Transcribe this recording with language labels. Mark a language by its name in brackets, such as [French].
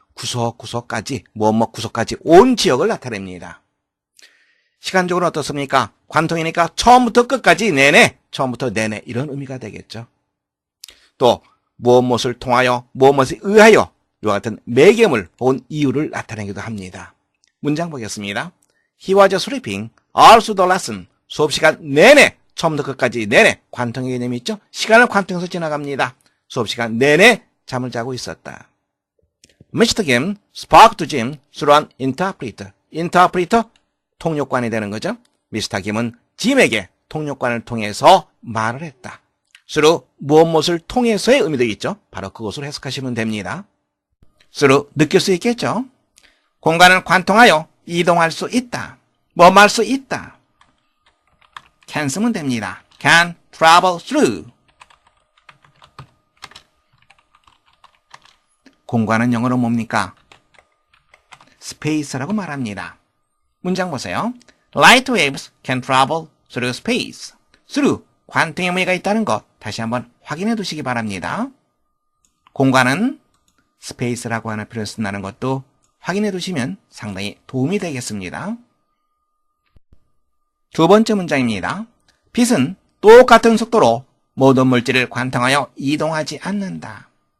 [Korean] 구석구석까지, 구석까지 온 지역을 나타냅니다. 시간적으로 어떻습니까? 관통이니까 처음부터 끝까지 내내, 처음부터 내내 이런 의미가 되겠죠. 또 무엇을 통하여, 무엇에 의하여 이와 같은 매개물 혹은 이유를 나타내기도 합니다. 문장 보겠습니다. [English] He was sleeping all through the lesson. [Korean] 수업시간 내내, 처음부터 끝까지 내내 관통의 개념이 있죠. 시간을 관통해서 지나갑니다. 수업시간 내내 잠을 자고 있었다. [English] Mr. Kim spoke to Jim through an interpreter. [Korean] interpreter, 통역관이 되는 거죠. 미스터 김은 짐에게 통역관을 통해서 말을 했다. through 무엇을 통해서의 의미도 있죠. 바로 그것으로 해석하시면 됩니다. through 느낄 수 있겠죠. 공간을 관통하여 이동할 수 있다. 할 수 있다. can 쓰면 됩니다. [English] can travel through. [Korean] 공간은 영어로 뭡니까? space라고 말합니다. 문장 보세요. [English] Light waves can travel through space. [Korean] through, 관통의 의미가 있다는 것 다시 한번 확인해 두시기 바랍니다. 공간은 space라고 하는 표현을 쓴다는 것도 확인해 두시면 상당히 도움이 되겠습니다. 두 번째 문장입니다. 빛은 똑같은 속도로 모든 물질을 관통하여 이동하지 않는다.